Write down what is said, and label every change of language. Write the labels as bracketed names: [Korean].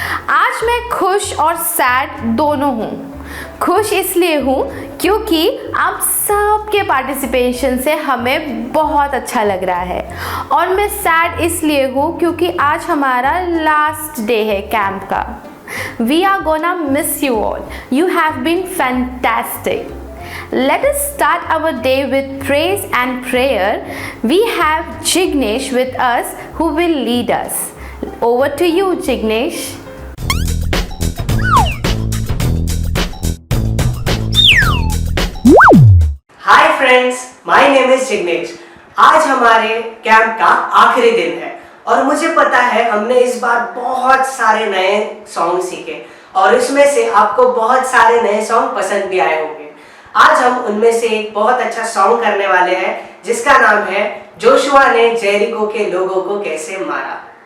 [Hindi] आज मैं खुश और सैड दोनों हूँ। खुश इसलिए हूँ क्योंकि आप सबके पार्टिसिपेशन से हमें बहुत अच्छा लग रहा है, और मैं सैड इसलिए हूँ क्योंकि आज हमारा लास्ट डे है कैंप का। [English] We are gonna miss you all. You have been fantastic. Let us start our day with praise and prayer. We have Jignesh with us who will lead us. Over to you, Jignesh. Hi friends, my name is Jignesh. [Hindi] आज हमारे camp का आखिरी दिन है और मुझे पता है हमने इस बार बहुत सारे नए सॉन्ग सीखे और इसमें से आपको बहुत सारे नए सॉन्ग पसंद भी आए होंगे। आज हम उनमें से एक बहुत अच्छा सॉन्ग करने वाले हैं जिसका नाम है जोशुआ ने जेरिको के लोगों को कैसे मारा।